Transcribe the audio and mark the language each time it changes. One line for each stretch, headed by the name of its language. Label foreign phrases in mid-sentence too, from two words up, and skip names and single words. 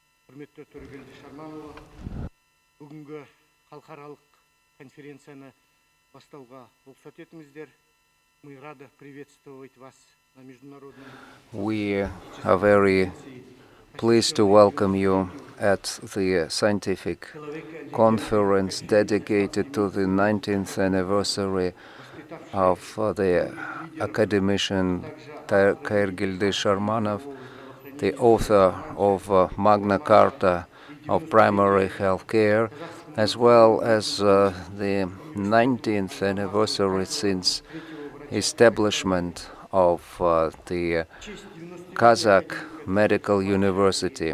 Kazakh: Құрметті Төрегелді Шарманова, бүгінгі халықаралық конференцияны бастауға рұқсат етіңіздер.
Russian: Мы рады приветствовать вас на международном.
English: We are very pleased to welcome you at the scientific conference dedicated to the 19th anniversary of the academician Каиргилди Шарманов, the author of Magna Carta of Primary Health Care, as well as the 19th anniversary since establishment of the Kazakh Medical University.